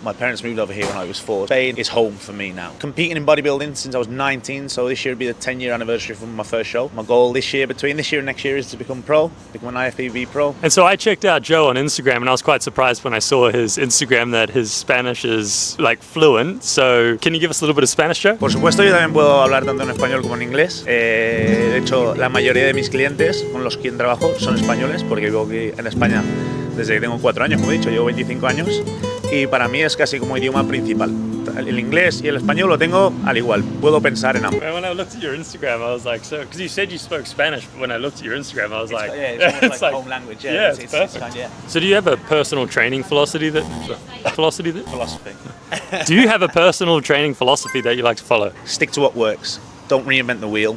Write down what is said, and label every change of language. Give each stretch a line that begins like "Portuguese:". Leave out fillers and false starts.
English: My parents moved over here when I was 4. Spain is home for me now. Competing in bodybuilding since I was 19, so this year will be the 10-year anniversary from my first show. My goal this year, between this year and next year, is to become pro, become an IFBB Pro. And so I checked out Joe on Instagram, and I was quite surprised when I saw his Instagram that his Spanish is like fluent. So can you give us a little bit of Spanish, Joe?
Spanish: Por supuesto, yo también puedo hablar tanto en español como en inglés. De hecho, la mayoría de mis clientes con los que trabajo son españoles, porque vivo aquí en España desde que tengo 4 años, como he dicho, llevo 25 años, y para mí es casi como idioma principal. El inglés y el español lo tengo al igual, puedo pensar en ambos.
English: When I looked at your Instagram, I was like, so, because you said you spoke Spanish, but when I looked at your Instagram, I was like, yeah, it's like home language. Yeah, it's perfect. Yeah. So do you have a personal training philosophy that? Philosophy. Do you have a personal training philosophy that you like to follow? Stick to what works. Don't reinvent the wheel.